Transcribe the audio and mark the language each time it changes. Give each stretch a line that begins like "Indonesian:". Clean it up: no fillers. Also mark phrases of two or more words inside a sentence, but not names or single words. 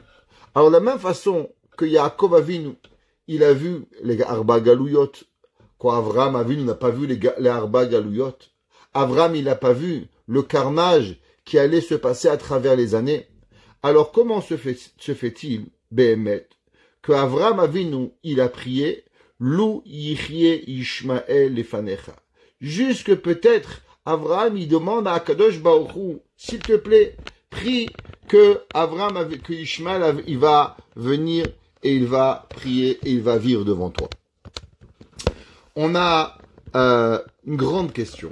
French: Alors, de la même façon que Yaakov Avinu, il a vu les
Hebrew: ארבע גלויות,
French: quoi, Avraham Avinu n'a pas vu les
Hebrew: ארבע גלויות.
French: Avraham, il n'a pas vu le carnage qui allait se passer à travers les années. Alors, comment se fait-il, Behemet, que Avraham Avinu, il a prié,
Hebrew: לו יחיה ישמעאל לפניך.
French: Jusque peut-être, Avraham, il demande à Akadosh Baruch Hu, s'il te plaît, prie que que Ishmael, il va venir et il va prier et il va vivre devant toi. On a une grande question.